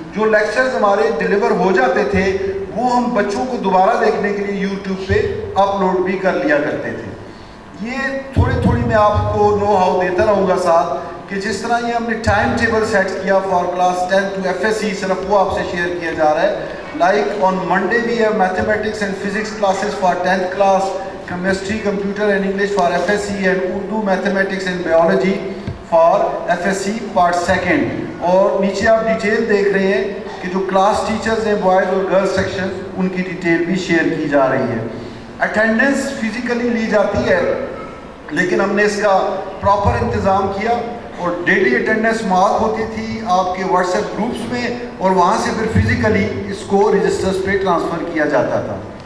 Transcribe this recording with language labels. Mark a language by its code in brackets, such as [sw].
[ur] جو لیکچرز ہمارے ڈیلیور ہو جاتے تھے وہ ہم بچوں کو دوبارہ دیکھنے کے لیے یوٹیوب پہ اپلوڈ بھی کر لیا کرتے تھے. یہ تھوڑی میں آپ کو نو ہاؤ دیتا رہوں گا ساتھ کہ جس طرح یہ ہم نے ٹائم ٹیبل سیٹ کیا [en] for class 10 to FSC, [ur] صرف وہ آپ سے شیئر کیا جا رہا ہے. [en] Like on Monday we have mathematics and physics classes for 10th class, chemistry, computer and English for FSC and Urdu, mathematics and biology for FSC part 2. [ur] اور نیچے آپ ڈیٹیل دیکھ رہے ہیں کہ جو کلاس ٹیچرز ہیں بوائز اور گرلز سیکشن, ان کی ڈیٹیل بھی شیئر کی جا رہی ہے. اٹینڈنس فزیکلی لی جاتی ہے لیکن ہم نے اس کا پراپر انتظام کیا اور ڈیلی اٹینڈنس مارک ہوتی تھی آپ کے واٹس ایپ گروپس میں اور وہاں سے پھر فزیکلی اس کو رجسٹرز پہ ٹرانسفر کیا جاتا تھا.